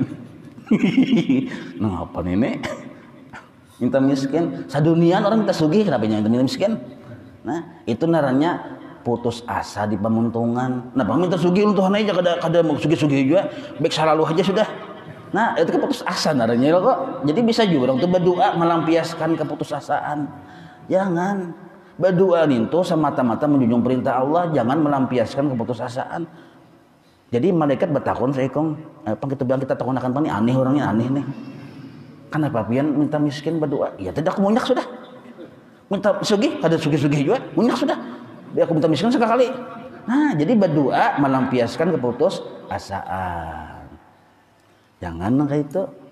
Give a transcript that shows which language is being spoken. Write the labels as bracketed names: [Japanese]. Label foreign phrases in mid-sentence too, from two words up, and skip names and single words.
[Banjar] Nah, apa nenek? Minta miskin. Sadunian orang minta sugih kenapa minta miskin? Nah, itu naranya putus asa di pemuntungan. Nah, minta sugih lu Tuhan aja kada mau sugih-sugih juga, baik selalu aja sudah. Nah, itu kan putus asa naranya kok. Jadi bisa juga orang tuh berdoa melampiaskan keputusasaan. Jangan berdoa itu semata-mata menjunjung perintah Allah, jangan melampiaskan keputusasaan. Jadi malaikat bertakun saya kong, apa kita bilang kita takun akan pani aneh orangnya aneh nih. Kenapa pian minta miskin berdoa? Ya tidak munyak sudah. Minta sugih, kada sugih-sugih juga, munyak sudah. Biar aku minta miskin sekali. Nah, jadi berdoa melampiaskan keputus asaan. Jangan kayak itu.